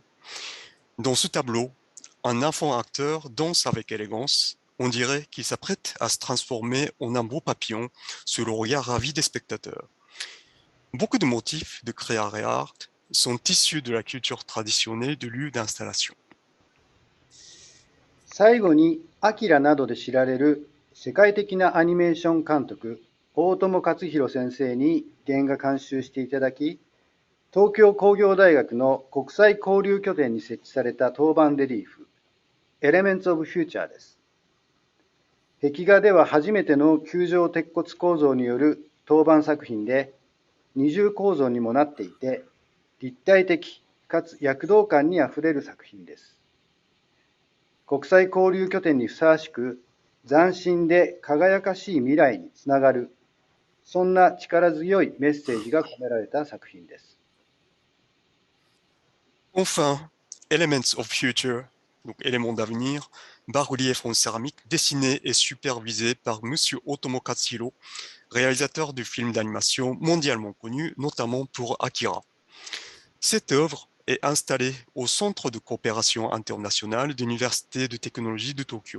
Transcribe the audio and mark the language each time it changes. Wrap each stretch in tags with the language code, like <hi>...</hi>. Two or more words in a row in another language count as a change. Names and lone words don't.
<fr>Dans ce tableau, un enfant acteur danse avec élégance. On dirait qu'il s'apprête à se transformer en un beau papillon sous le regard ravi des spectateurs. Beaucoup de motifs de Creare Art sont issus de la culture traditionnelle de lieux d'installation.</fr> <ja>最後に、アキラなどで知られる世界的なアニメーション監督、大友克洋先生に原画監修していただき、東京工業大学の国際交流拠点に設置された当番レリーフ、Elements of Future です。壁画では初めての球状鉄骨構造による当番作品で、二重構造にもなっていて、立体的かつ躍動感にあふれる作品です。国際交流拠点にふさわしく、斬新で輝かしい未来につながる、そんな力強いメッセージが込められた作品です。</ja> <fr>Enfin, Elements of Future, donc éléments d'avenir, bas-relief en céramique, dessiné et supervisé par Monsieur Otomo Katsuhiro, réalisateur de films d'animation mondialement connu, notamment pour Akira. Cette œuvre est installée au Centre de coopération internationale de l'Université de technologie de Tokyo.</fr>